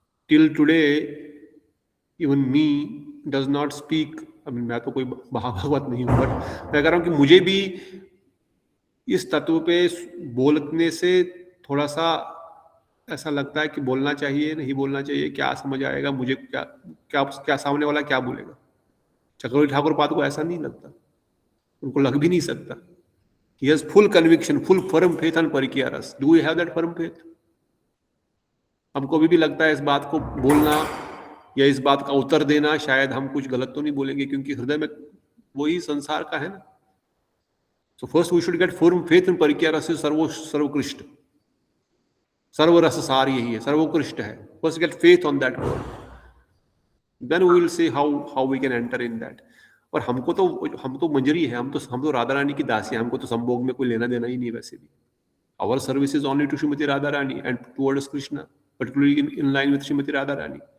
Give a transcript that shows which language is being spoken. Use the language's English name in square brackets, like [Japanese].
[English] till today even me does not speak, [Hindi] मैं तो कोई भागवत नहीं हूं, बट मैं कह रहा हूं कि मुझे भी इस तत्व पे बोलने से थोड़ा सा ऐसा लगता है कि बोलना चाहिए, नहीं बोलना चाहिए, क्या समझ आएगा मुझे, क्या सामने वाला क्या बोलेगा। चक्रवर्ती ठाकुर पाद को ऐसा नहीं लगता, उनको लग भी नहीं सकता। [English] He has full conviction, full firm faith on परकीय रस। Do we have that firm faith? [Hindi] हमको भी लगता है इस बात को बोलना या इस बात का उत्तर देना, शायद हम कुछ गलत तो नहीं बोलेंगे, क्योंकि हृदय में वही संसार का है ना। [English] So first we should get firm faith in परकीय रस, सर्वोत्कृष्ट [Hindi] सर्वरस सार यही है, सर्वोत्कृष्ट है। [English] First get faith on that God, then we will see how we can enter in that. [Hindi] और हम तो मंजरी है, हम तो राधा रानी की दासी है, हमको तो संभोग में कोई लेना देना ही नहीं वैसे भी। [English] Our service is only to Shrimati Radha Rani and towards Krishna, particularly in line with Shrimati Radha Rani.